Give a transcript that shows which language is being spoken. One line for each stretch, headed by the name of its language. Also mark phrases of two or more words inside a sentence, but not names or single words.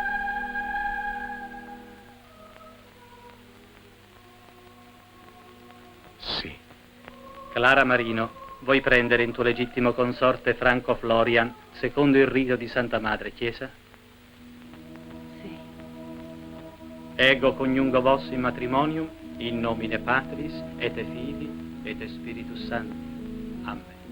Italian: Sì. Clara Marino, vuoi prendere in tuo legittimo consorte Franco Florian, secondo il rito di Santa Madre Chiesa? Sì.
Latin: Ego coniungo vos in matrimonium, in nomine Patris, et Filii, et Spiritus Sancti. Amen.